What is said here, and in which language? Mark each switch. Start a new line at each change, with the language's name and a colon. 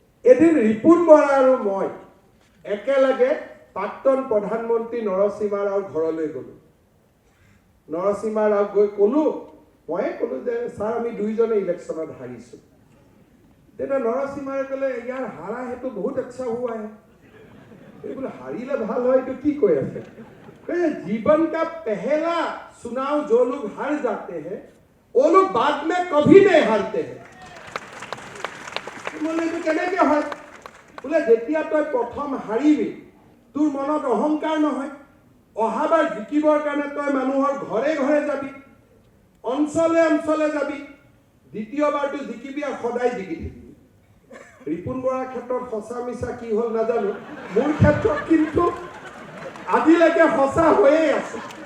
Assamese: এদিন ৰিপুন বৰা আৰু মই একেলগে প্ৰাক্তন প্ৰধানমন্ত্ৰী নৰসিমা ৰাওৰ ঘৰলৈ গলো। নৰসিমা ৰাওক গৈ ক'লো, ময়ে ক'লো যে ছাৰ আমি দুইজনে ইলেকশ্যনত হাৰিছো। তেতিয়া নৰসিমাৰে ক'লে
Hindi: ইয়াৰ হাৰা হেতু বহুত আচ্ছা হুৱা হে।
Assamese: বোলে হাৰিলে ভাল হয়, এইটো কি কৈ আছে?
Hindi: जीवन का पहला चुनाव जो लोग हार जाते हैं वो लोग बाद में कभी नहीं हारते हैं।
Assamese: बोले केनेके হয়? बोले যেতিয়া তই প্ৰথম হাৰিবি তোৰ মনত অহংকাৰ নহয়, অহাবাৰ জিকিবৰ কাৰণে তই মানুহৰ ঘৰে ঘৰে যাবি, অঞ্চলে অঞ্চলে যাবি, দ্বিতীয়বাৰটো জিকিবি আৰু সদায় জিকি থাকিবি। ৰিপুন বৰাৰ ক্ষেত্ৰত সঁচা মিছা কি হ'ল নাজানো, মোৰ ক্ষেত্ৰত কিন্তু আজিলৈকে সঁচা হৈয়ে আছে।